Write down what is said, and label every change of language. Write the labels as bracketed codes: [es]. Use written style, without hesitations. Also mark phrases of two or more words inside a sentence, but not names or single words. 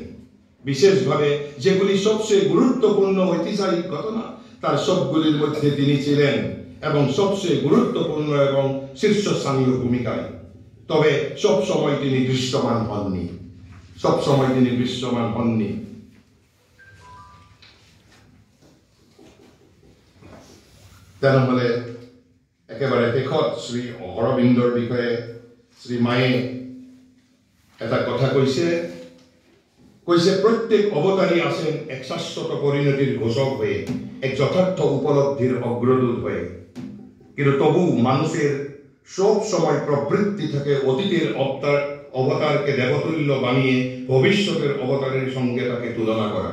[bn] বিশেষভাবে যেগুলি সবচেয়ে গুরুত্বপূর্ণ ঐতিহাসিক ঘটনা তার সবগুলির মধ্যে তিনি ছিলেন এবং সবচেয়ে গুরুত্বপূর্ণ এবং শীর্ষস্থানীয় ভূমিকায়। তবে সব সময় তিনি দৃশ্যমান হননি, সব সময় তিনি দৃশ্যমান হননি। [as] তেনেহলে একেবারে শেষত শ্রী অৰবিন্দৰ বিষয়ে শ্রী মায়ে এটা কথা কৈছে, [bn] প্রত্যেক অবতারী আছেন এক শাশ্বত পরিণতির ঘোষক হয়ে, এক যথার্থ উপলব্ধির অগ্রদূত হয়ে। কিন্তু তবু মানুষের সব সময় প্রবৃত্তি থাকে অতীতের অবতারকে দেবতুল্য বানিয়ে ভবিষ্যতের অবতারের সঙ্গে তাকে তুলনা করা।